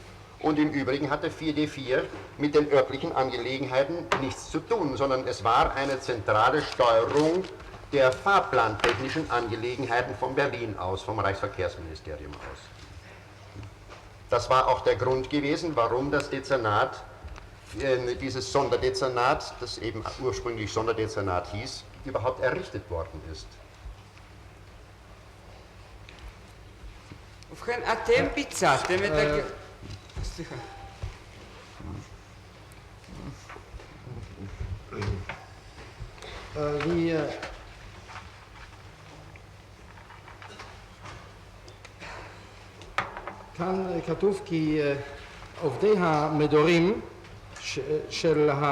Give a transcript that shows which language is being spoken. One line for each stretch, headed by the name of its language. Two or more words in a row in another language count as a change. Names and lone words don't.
German: Und im Übrigen hatte 4D4 mit den örtlichen Angelegenheiten nichts zu tun, sondern es war eine zentrale Steuerung der fahrplantechnischen Angelegenheiten von Berlin aus, vom Reichsverkehrsministerium aus. Das war auch der Grund gewesen, warum das Dezernat, dieses Sonderdezernat, das eben ursprünglich Sonderdezernat hieß, überhaupt errichtet worden ist.
Hebrew: ובכן, אתם ביצעתם את הגירה... סליחה. כאן כתוב כי עובדי המדורים של